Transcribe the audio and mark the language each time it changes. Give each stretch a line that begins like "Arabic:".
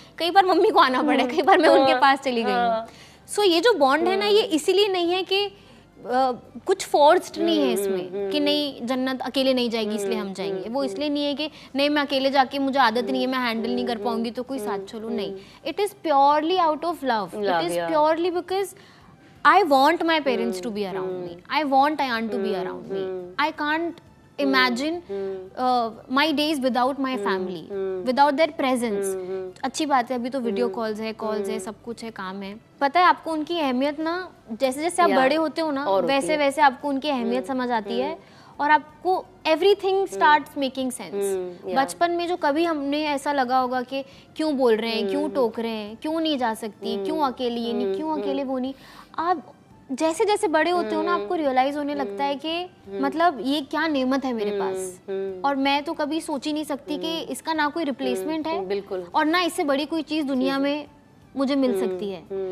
Hindi: कई बार मम्मी को आना पड़ा, कई बार मैं उनके पास चली गई हूँ। सो ये जो बॉन्ड है ना, ये इसीलिए नहीं है कि कुछ फोर्स्ड नहीं है इसमें कि नहीं जन्नत अकेले नहीं जाएगी इसलिए हम जाएंगे, वो इसलिए नहीं है कि नहीं मैं अकेले जाके मुझे आदत नहीं है, मैं हैंडल नहीं कर पाऊंगी तो कोई साथ चलो, नहीं।
English: It is purely out of love, it is purely because I want my parents to be around me. I want Ayan to be around me. I can't imagine my days without my family, without their presence.
Hindi: अच्छी बात है, अभी तो video calls है, सब कुछ है, काम है। पता है आपको उनकी अहमियत ना, जैसे जैसे आप बड़े होते हो ना, वैसे वैसे आपको उनकी अहमियत समझ आती है और आपको
English: Everything starts making sense.
Hindi: बचपन में जो कभी हमने ऐसा लगा होगा कि क्यों बोल रहे हैं, क्यों टोक रहे हैं, क्यों नहीं जा सकती, क्यों अकेले ये नहीं, क्यों अकेले वो नहीं, आप जैसे जैसे बड़े होते हो ना आपको रियलाइज होने लगता है कि मतलब ये क्या नेमत है मेरे पास, और मैं तो कभी सोच ही नहीं सकती कि इसका ना कोई रिप्लेसमेंट है, बिल्कुल, और ना इससे बड़ी कोई चीज़ दुनिया में मुझे मिल सकती है।